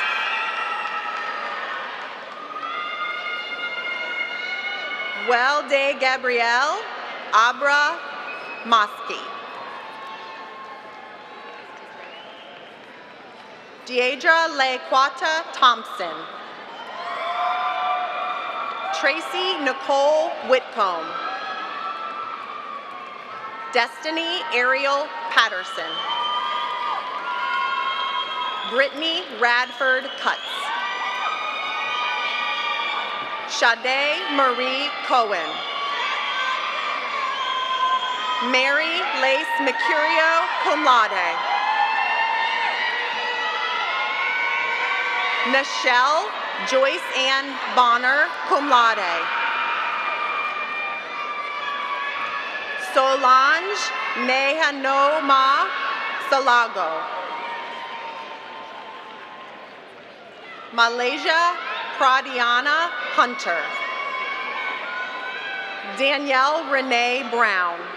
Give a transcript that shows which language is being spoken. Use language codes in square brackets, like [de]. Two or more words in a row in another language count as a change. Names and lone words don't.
[en] Welde Gabrielle Abra Mosky. Deidra Lequata Thompson. Tracy Nicole Whitcomb. Destiny Ariel Patterson. Brittany Radford Cutts. Sade Marie Cohen. Mary Lace Mercurio, [la] cum laude. [en] Nichelle Joyce Ann Bonner, [la] cum laude. [en] Solange Nehanoma Salago. Malaysia Pradiana Hunter. Danielle Renee Brown.